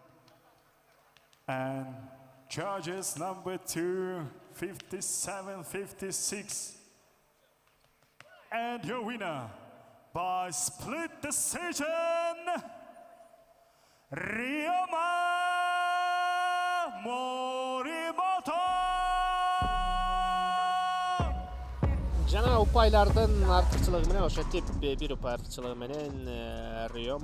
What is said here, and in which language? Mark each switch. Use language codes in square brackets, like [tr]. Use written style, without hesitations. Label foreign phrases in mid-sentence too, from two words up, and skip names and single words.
[en] And judges number 2, 57-56. And your winner by split decision, Ryoma Morimoto. [ky] Жана упайлардын артыкчылыгы менен ошо тип бир упай артыкчылыгы менен Рио